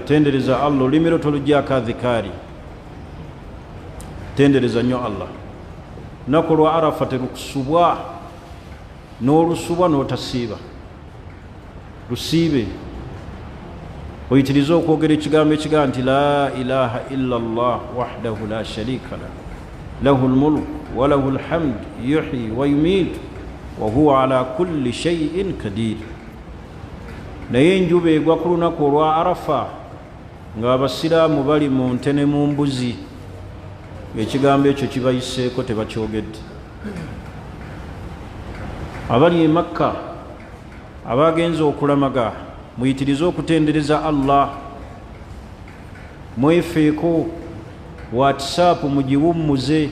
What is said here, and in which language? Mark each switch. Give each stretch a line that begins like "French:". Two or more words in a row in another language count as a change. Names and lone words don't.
Ganda: Tendereza Allah, olulimi lwo tolugyako adhikaari, tendereza nnyo Allah. Lunaku lwa Arafa terukusubwa, n'olusubwa n'otasiiba, lusiibe. Oyitirize okwogera ekigambo ekigamba nti
Arabic: لا إله إلا الله وحده لا شريك له له الملك وله الحمد يحيي ويميت وهو على كل شيء قدير.
Ganda: Naye enjuba egwa ku lunaku olwa Arafa ng'abasiraamu bali mu nte ne mu mbuzi, ekigambo ekyo kibayiseeko, tebakyogedde. Abali e Makka abagenze okulamaga, muyitirize okutendereza Allah, mwefeeko, WhatsApp mugiwummuze.